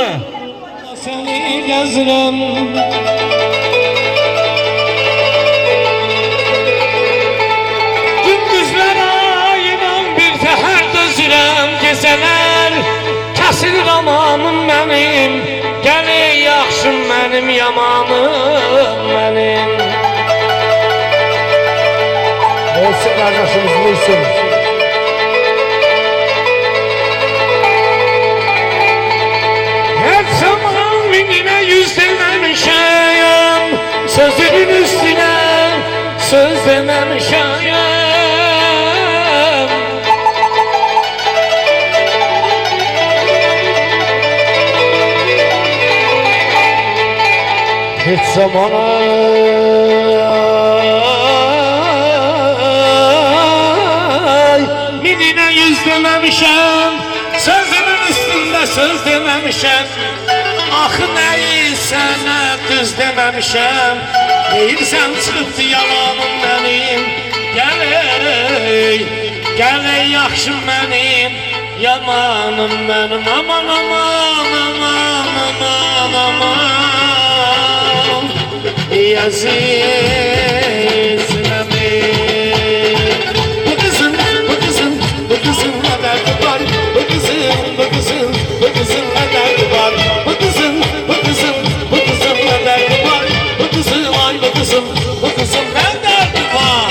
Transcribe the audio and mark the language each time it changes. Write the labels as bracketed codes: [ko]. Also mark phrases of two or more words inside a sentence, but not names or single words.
[az] Səni gəzirəm, gündüzlərə inan bir təhər dözürəm, gecələr kəsir amanım mənim, gəlir yaxşım mənim, yamanım mənim. [tr] Olsun kardeşimiz Muhsin. Her zaman minine yüz dememişim, sözünün üstüne söz dememişim. Hiç zamanı Minine yüz dememişim, sözünün üstünde söz dememişim. [az] Axı neyi sənə düz deməmişəm, deyirsən çıxıbdı yalanım mənim. Gəl yaxşım mənim, yamanım mənim. Aman aman aman aman aman, Əzizləmi. [tr] Bu kızın ne derdi var? Bu kızın ne derdi var? Bu kızın ne derdi var? Bu kızın ne derdi var?